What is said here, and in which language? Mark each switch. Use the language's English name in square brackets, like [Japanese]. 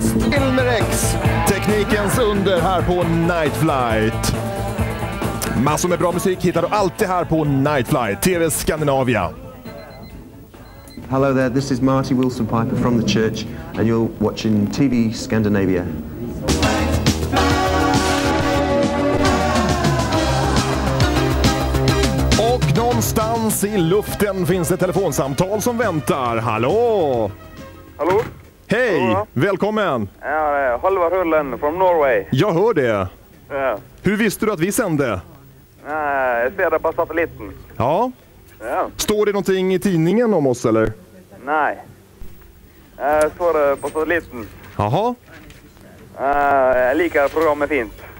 [Swedish] Wilmer X, Teknikens under här på Nightflight. Massor med bra musik hittar du alltid här på Nightflight, TV Skandinavia. [English] Hello there, this is Marty Wilson Piper from the church and you're watching TV Scandinavia. [Swedish] Och någonstans i luften finns ett telefonsamtal som väntar. Hallå! Hallå? Hej! Hallå? Välkommen! [English] Ja, Halvar Hullen from Norway. [Swedish] Jag hör det. Ja. Hur visste du att vi sände? Jag ser det på satelliten. Ja. Ja. Står det någonting i tidningen om oss eller? Nej. Jag står det på satelliten. Jaha. Jag liker programmet fint.